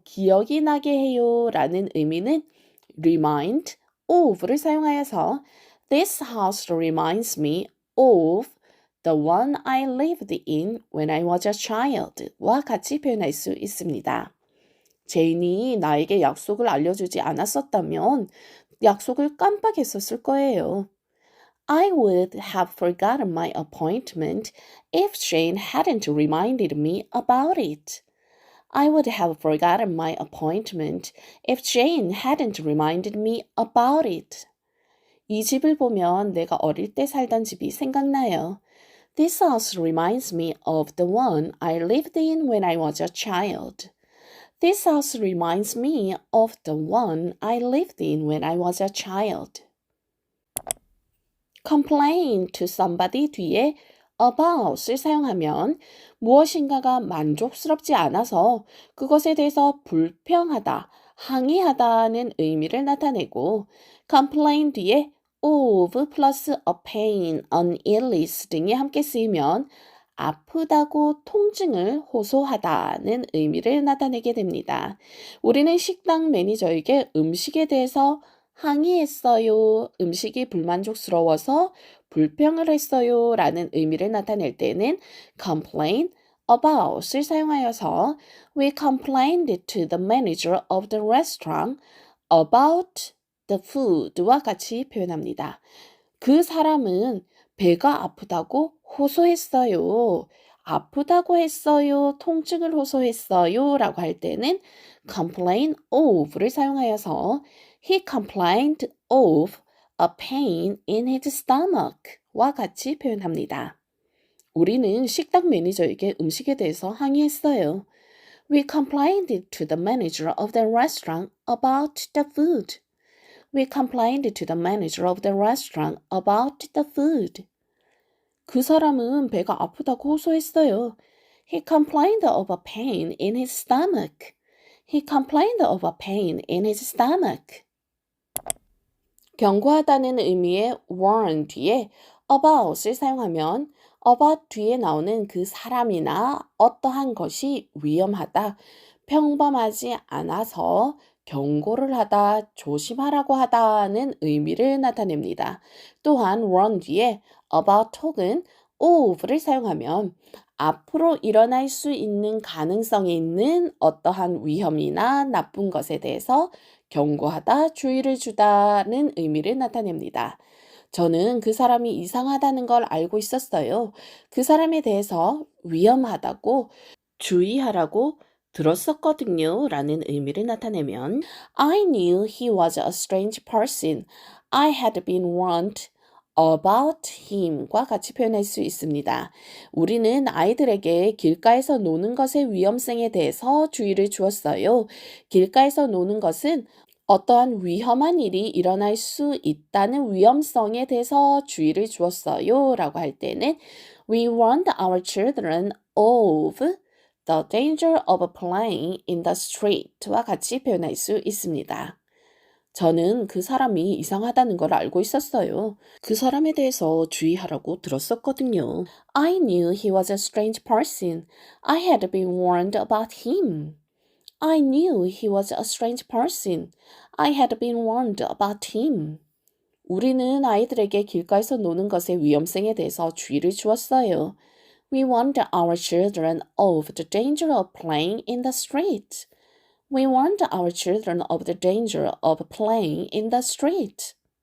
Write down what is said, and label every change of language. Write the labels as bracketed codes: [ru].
[ko] 기억이 나게 해요. 라는 의미는 [en] remind of를 사용하여서 This house reminds me of the one I lived in when I was a child [ko] 와 같이 표현할 수 있습니다. 제인이 나에게 약속을 알려주지 않았었다면 약속을 깜빡했었을 거예요. [en] I would have forgotten my appointment if Jane hadn't reminded me about it. I would have forgotten my appointment if Jane hadn't reminded me about it. [ko] 이 집을 보면 내가 어릴 때 살던 집이 생각나요. [en] This house reminds me of the one I lived in when I was a child. This house reminds me of the one I lived in when I was a child. complain to somebody [ko] 뒤에 about을 사용하면 무엇인가가 만족스럽지 않아서 그것에 대해서 불평하다, 항의하다는 의미를 나타내고 complain 뒤에 of 플러스 [en] a pain, an illness [ko] 등이 함께 쓰이면 아프다고 통증을 호소하다는 의미를 나타내게 됩니다. 우리는 식당 매니저에게 음식에 대해서 항의했어요. 음식이 불만족스러워서 불평을 했어요. 라는 의미를 나타낼 때는 [en] complain about을 사용하여서 We complained to the manager of the restaurant about the food [ko] 와 같이 표현합니다. 그 사람은 배가 아프다고 호소했어요. 아프다고 했어요. 통증을 호소했어요. 라고 할 때는 [en] complain of를 사용하여서 He complained of a pain in his stomach [ko] 와 같이 표현합니다. 우리는 식당 매니저에게 음식에 대해서 항의했어요. [en] We complained to the manager of the restaurant about the food. We complained to the manager of the restaurant about the food. [ko] 그 사람은 배가 아프다고 호소했어요. [en] He complained of a pain in his stomach. He complained of a pain in his stomach. [ko] 경고하다는 의미의 warn 뒤에 about을 사용하면 about 뒤에 나오는 그 사람이나 어떠한 것이 위험하다, 평범하지 않아서 경고를 하다, 조심하라고 하다는 의미를 나타냅니다. 또한 warn 뒤에 about 혹은 of를 사용하면 앞으로 일어날 수 있는 가능성이 있는 어떠한 위험이나 나쁜 것에 대해서 경고하다, 주의를 주다는 의미를 나타냅니다. 저는 그 사람이 이상하다는 걸 알고 있었어요. 그 사람에 대해서 위험하다고 주의하라고 들었었거든요. 라는 의미를 나타내면 [en] I knew he was a strange person. I had been warned about him [ko] 과 같이 표현할 수 있습니다. 우리는 아이들에게 길가에서 노는 것의 위험성에 대해서 주의를 주었어요. 길가에서 노는 것은 어떠한 위험한 일이 일어날 수 있다는 위험성에 대해서 주의를 주었어요. 라고 할 때는 [en] We warned our children of the danger of playing in the street [ko] 와 같이 표현할 수 있습니다. 저는 그 사람이 이상하다는 걸 알고 있었어요. 그 사람에 대해서 주의하라고 들었었거든요. [en] I knew he was a strange person. I had been warned about him. I knew he was a strange person. I had been warned about him. [ko] 우리는 아이들에게 길가에서 노는 것의 위험성에 대해서 주의를 주었어요. [en] We warned our children of the danger of playing in the street. We warned our children of the danger of playing in the street.